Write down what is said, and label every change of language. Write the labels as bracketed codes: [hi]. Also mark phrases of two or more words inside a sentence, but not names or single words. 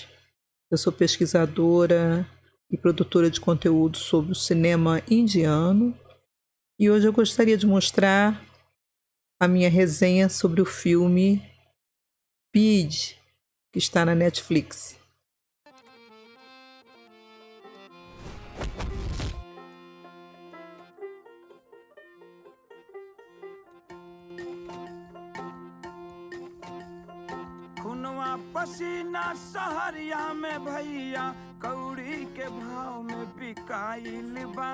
[pt] Eu sou pesquisadora e produtora de conteúdo sobre o cinema indiano e hoje eu gostaria de mostrar a minha resenha sobre o filme Bid, que está na Netflix. [bho] पसीना सहरिया में भैया कौड़ी के भाव में बिकाइल बा।